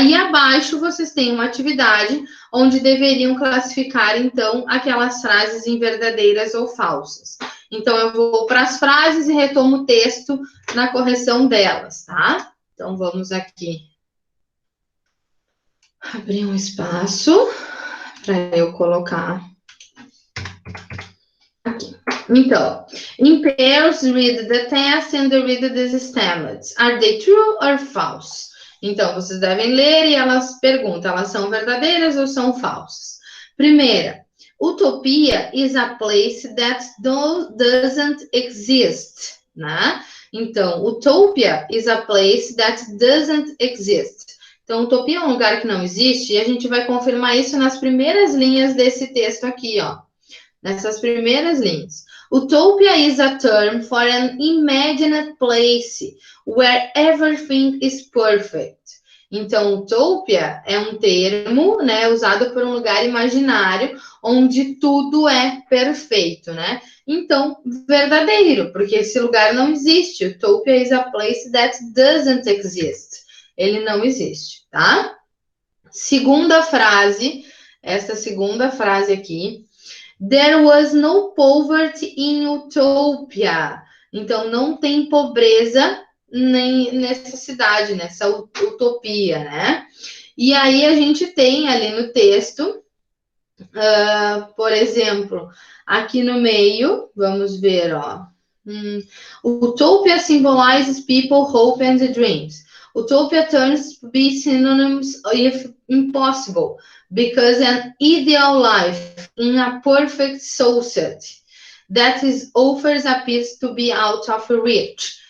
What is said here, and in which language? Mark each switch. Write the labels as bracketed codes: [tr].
[pt] E abaixo vocês têm uma atividade onde deveriam classificar, então, aquelas frases em verdadeiras ou falsas. Então, eu vou para as frases e retomo o texto na correção delas, tá? Então, vamos aqui abrir um espaço para eu colocar aqui. Então, [en] in pairs, read the test and read the statements. Are they true or false? [pt] Então, vocês devem ler e elas perguntam, elas são verdadeiras ou são falsas? Primeira, [en] utopia is a place that doesn't exist, né? [pt] Então, [en] utopia is a place that doesn't exist. [pt] Então, utopia é um lugar que não existe e a gente vai confirmar isso nas primeiras linhas desse texto aqui, ó. Nessas primeiras linhas. [en] Utopia is a term for an imagined place where everything is perfect. [pt] Então, utopia é um termo, né, usado por um lugar imaginário onde tudo é perfeito, né? Então, verdadeiro, porque esse lugar não existe. [en] Utopia is a place that doesn't exist. [pt] Ele não existe, tá? Segunda frase, essa segunda frase aqui. [en] There was no poverty in Utopia. [pt] Então, não tem pobreza nem nessa cidade, nessa utopia, né? E aí, a gente tem ali no texto, por exemplo, aqui no meio, vamos ver, ó. [en] Utopia symbolizes people, hope and dreams. Utopia turns to be synonyms if impossible, because an ideal life in a perfect society that is offers appears to be out of reach.